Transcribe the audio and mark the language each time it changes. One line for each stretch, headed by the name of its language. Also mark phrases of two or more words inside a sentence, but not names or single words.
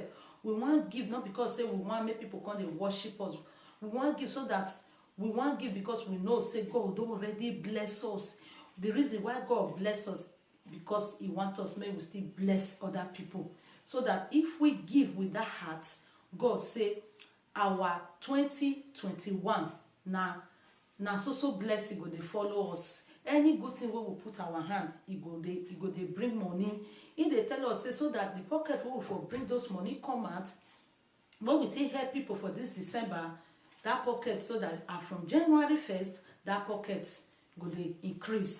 Nigerian Pidgin: We want give not because say we want make people come they worship us. We want give so that we want give because we know say God already bless us. The reason why God bless us because He wants us may we still bless other people. So that if we give with that heart, God say our 2021 na so blessing go dey follow us. Any good thing wey we put our hand, e go dey bring money. E dey tell us say so that the pocket wey we for bring those money come out, when we take help people for this December, that pocket, so that from January 1st, that pocket go dey increase.